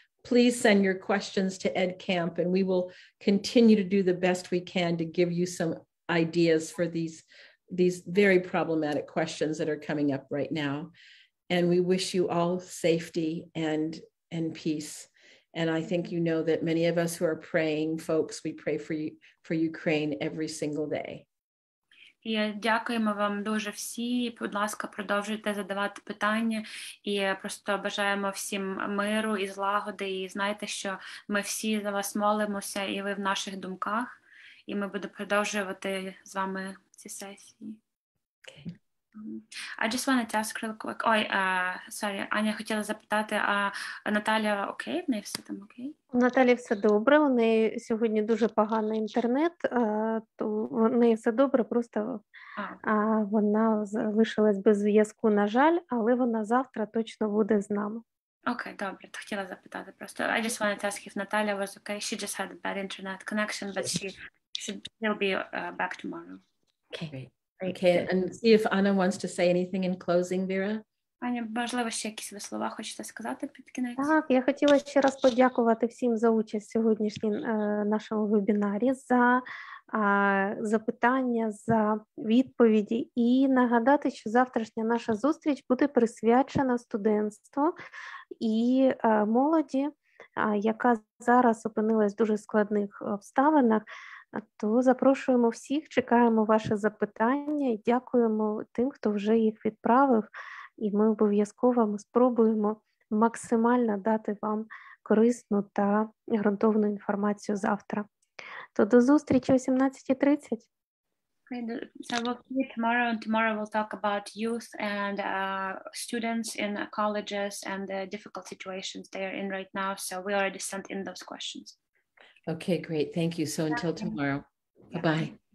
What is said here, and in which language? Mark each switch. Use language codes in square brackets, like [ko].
[en] Please send your questions to EdCamp, and we will continue to do the best we can to give you some ideas for these very problematic questions that are coming up right now. And we wish you all safety and peace. And I think you know that many of us who are praying folks, we pray for Ukraine every single day. [uk] І дякуємо вам дуже всі. Будь ласка, продовжуйте задавати питання. І просто бажаємо всім миру і злагоди. І знайте, що ми всі за вас молимося, і ви в наших думках. І ми будемо продовжувати з вами ці сесії. [en] I just wanted to ask real quick. Sorry, [uk] Аня хотіла запитати, а Наталя окей? В неї все там окей? У Наталі все добре, у неї сьогодні дуже поганий інтернет, то в неї все добре, просто вона залишилась без зв'язку, на жаль, але вона завтра точно буде з нами. Окей, добре, то хотіла запитати просто. [en] I just wanted to ask if Natalia was okay. She just had a bad internet connection, but she should still be back tomorrow. Okay, great. Okay, and see if Anna wants to say anything in closing, Vera. [uk] Аня, можливо, ще якісь ви слова хочете сказати під кінець? Так, я хотіла ще раз подякувати всім за участь в сьогоднішньому нашому вебінарі, за запитання, за відповіді і нагадати, що завтрашня наша зустріч буде присвячена студентству і молоді, яка зараз опинилась в дуже складних обставинах. То запрошуємо всіх, чекаємо ваші запитання і дякуємо тим, хто вже їх відправив. І ми обов'язково спробуємо максимально дати вам корисну та ґрунтовну інформацію завтра. То до зустрічі о 17:30. [en] So we'll see you tomorrow, and tomorrow we'll talk about youth and students in colleges and the difficult situations they are in right now. So we already sent in those questions. Okay, great. Thank you. So until tomorrow. Bye-bye.